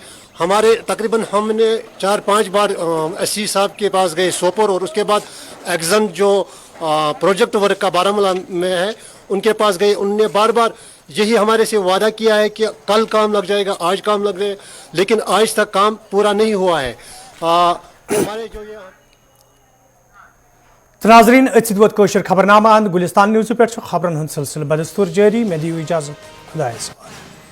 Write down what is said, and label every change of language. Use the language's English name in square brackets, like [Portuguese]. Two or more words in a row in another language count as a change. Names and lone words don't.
[Hindi] हमारे तकरीबन हमने 4-5 बार SC साहब के पास गए सोपोर, और उसके बाद एक्जन जो [English] project work [Hindi] का बारामूला में है उनके पास गए। उनने बार बार यही हमारे से वादा किया है कि कल काम लग जाएगा, आज काम लग जाएगा, लेकिन आज तक काम पूरा नहीं हुआ है। हमारे जो ये [Kashmiri] नाज़रीन अत खबरनामा गुलिस्तान न्यूज़ पे खबरन हंद सिलसिल बदस्तूर जारी। मैं दियो इजाजत, खुदा हाफिज़।